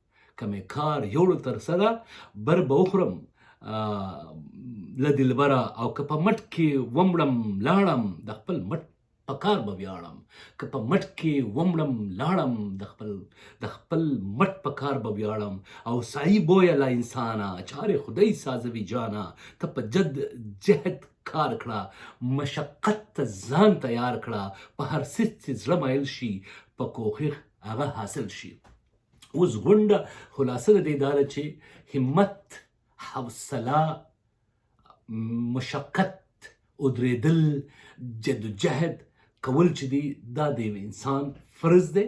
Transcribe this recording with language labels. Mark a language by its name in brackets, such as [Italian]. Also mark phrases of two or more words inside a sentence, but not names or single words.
[Pashto] او که په مټ کې ومړم لاړم، د خپل مټ په کار به ویاړم. او سعی بویه لا انسانه، چاره خدای سازوي جانا. ته په جهد کار کړه، مشقت ته ځان تیار کړه. په هر څه چې زړه مایل شي، په کوښښ هغه حاصل شي. اوس غونډه خلاصه د دې دا ده چې همت، حوصله، مشقت، ودرېدل، جدوجهد کول چې دی، دا د انسان فرض دی.